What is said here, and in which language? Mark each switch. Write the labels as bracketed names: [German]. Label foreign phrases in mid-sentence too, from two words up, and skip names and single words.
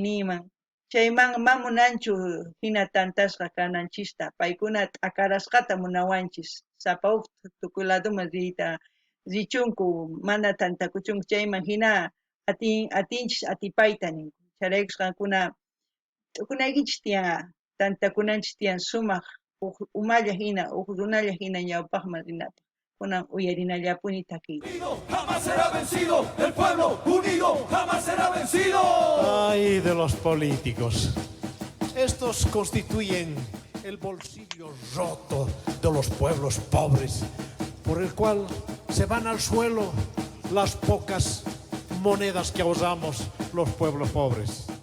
[Quechua] niman chayman mamunanchu hina tantasqa kananchista paykuna t'akarasqata munawanchis sapa huk tukuy ladoman richunku mana tantakuchunku chayman hina atinchis atipayta ninku chayraykus qankuna t'ukunaykichis tiyan tantakunanchis tiyan sumaq umalla hina runalla hina ñawpaqman rinapaq kunan uyarinallapuni takiyta. [Spanish] Jamás será vencido, el pueblo unido jamás será vencido. Ay, de los políticos. Estos constituyen el bolsillo roto de los pueblos pobres, por el cual se van al suelo las pocas monedas que usamos los pueblos pobres.